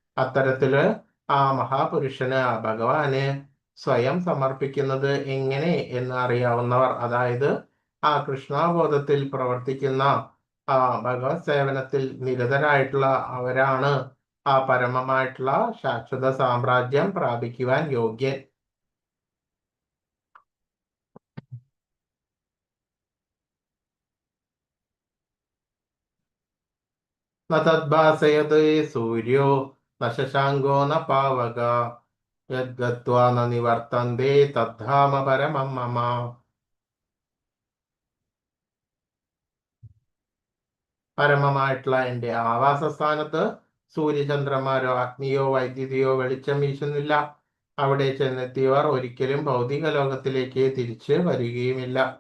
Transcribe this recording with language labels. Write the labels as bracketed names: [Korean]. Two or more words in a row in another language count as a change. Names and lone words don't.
[Malayalam] അത്തരത്തില് ആ മഹാപുരുഷന്, ആ ഭഗവാന് സ്വയം സമർപ്പിക്കുന്നത് എങ്ങനെ എന്ന് അറിയാവുന്നവർ, അതായത് ആ കൃഷ്ണാബോധത്തിൽ പ്രവർത്തിക്കുന്ന ആ ഭഗവത് സേവനത്തിൽ നിരതരായിട്ടുള്ള അവരാണ് ആ പരമമായിട്ടുള്ള ശാശ്വത സാമ്രാജ്യം പ്രാപിക്കുവാൻ യോഗ്യൻ. [Sanskrit] ന തദ്ഭാസയത് സൂര്യോ ന ശശാങ്കോ ന പാവക യദ്ഗത്വാ ന നിവർത്തന്തേ തദ്ധാമ പരമം മമ. [Malayalam] പരമമായിട്ടുള്ള എൻ്റെ ആവാസസ്ഥാനത്ത് സൂര്യചന്ദ്രന്മാരോ അഗ്നിയോ വൈദ്യുതിയോ വെളിച്ചം വീശുന്നില്ല. അവിടെ ചെന്നെത്തിയവർ ഒരിക്കലും ഭൗതിക ലോകത്തിലേക്ക് തിരിച്ച് വരികയുമില്ല.